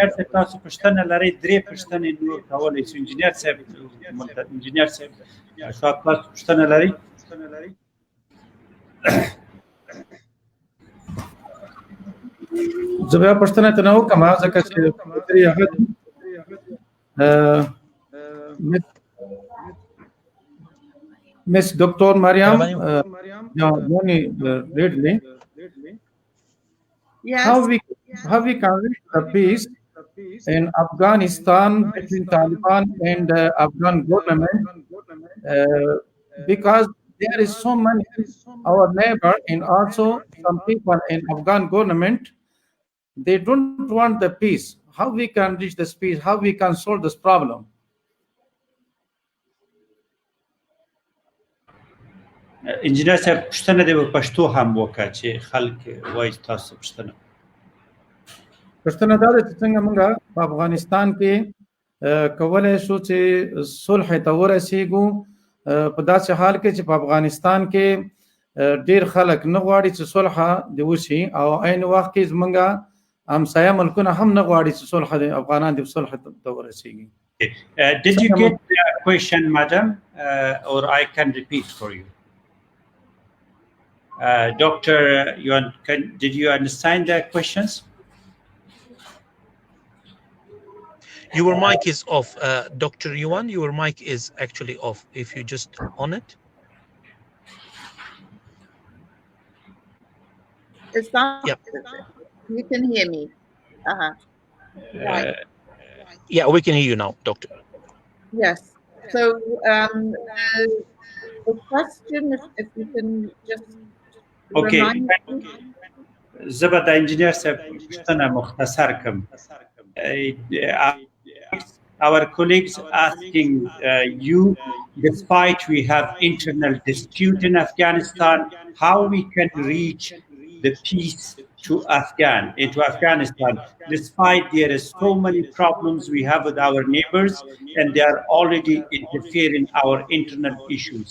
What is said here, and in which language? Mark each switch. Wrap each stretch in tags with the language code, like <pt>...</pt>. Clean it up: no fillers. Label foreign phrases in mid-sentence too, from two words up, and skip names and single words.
<ps>تاسو پوښتنه لرئ درې پوښتنې نور کولی شو انجینر صاحب شاید تاسو پوښتنه لرئ زه بیا پوښتنه ته نه وکړم ځکه چې هغه Miss Dr. Mariam, Ridley,</ps> <en>yes. how we can reach the peace in Afghanistan between Taliban and Afghan government because there is so many our neighbor and also some people in Afghan government they don't want the peace. How we can reach this peace? How we can solve this problem?</en> <ps>انجینر صاحب پوښتنه دې په پښتو هم وکړه چې خلک وایي تاسو پوښتنه دا ده چې څنګه موږ په افغانستان کې کولی شو چې صلح ته ورسېږو په داسې حال کې چې په افغانستان کې ډېر خلک نه غواړي چې صلح دې وشي او عین وخت کې زموږ همسایه ملکونه هم نه غواړي چې صلح د افغانان د صلح ته ورسېږي.</ps> <en>Did you get the question, madam, or I can repeat for you? Dr. Yuan, did you understand the questions? Your mic is off. Dr. Yuan, your mic is actually off. If you just on it. Is that? Yeah. You can hear me. Right. Yeah, we can hear you now, Doctor. Yes. So the question, if you can just okay. remind me.</en> <ps>زبر د انجینر صاحب پوښتنه مختصر کوم.</ps> <en>Our colleagues asking you, despite we have internal dispute in Afghanistan, how we can reach the peace into Afghanistan, despite there is so many problems we have with our neighbors and they are already interfering our internal issues.</en>